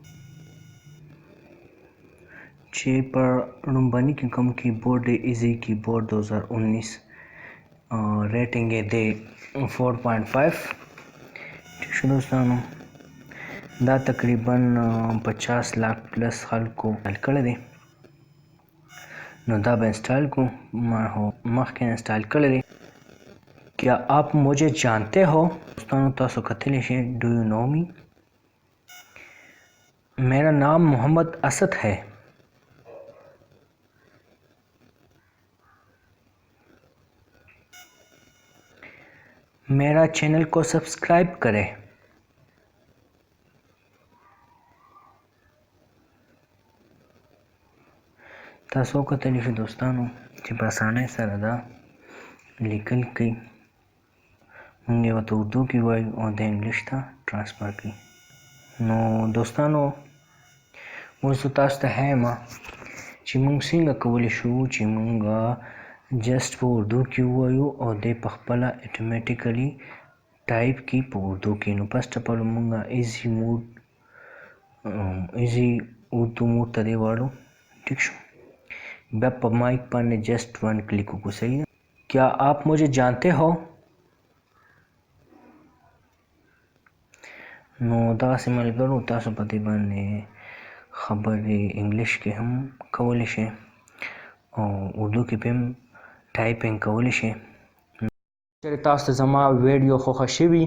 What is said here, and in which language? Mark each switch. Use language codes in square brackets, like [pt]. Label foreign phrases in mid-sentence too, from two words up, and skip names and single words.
[ps] چې پر لومبني کې کوم کیبورډ دی ایزي کیبورډ 2019 ریټینګ یې دی 4.5 ٹھیک شو دوستانو دا تقریبا 50 लाख پلس خلکو انسټال کړی دی نو دا به انسټال کو ما هو مخکې انسټال کړی دی [ur] کیا آپ مجھے جانتے ہو دوستوں [ps] تاسو کتلی شئ [en] do you know me [ur] میرا نام محمد اسد ہے میرا چینل کو سبسکرائب کریں [ps] تاسو کتلی شئ دوستانو چې په اسانۍ سره دا لیکل کوي مونږ یې ورته اردو کې وایو او د انګلیش ته ټرانسفر کوي نو دوستانو اوس زه تاسو ته ښیم چې مونږ څنګه کولی شو چې مونږ جسټ په اردو کې ووایو او دی په خپله اټومیټیکلی ټایپ کړي په اردو کې نو [en] first of all [ps] مونږ ایزي اردو موډ ته دی واړو ٹھیک شو بیا په مایک باندې جسټ [en] one click [ps] وکړو صحیح ده [ur] کیا آپ مجھے جانتے ہو [ps] نو داسې ملګرو تاسو په دې باندې خبرې انګلیش کې هم کولی شئ او اردو کې هم ټایپینګ کولی شئ چېرې تاسو ته زما ویډیو خوښه شوي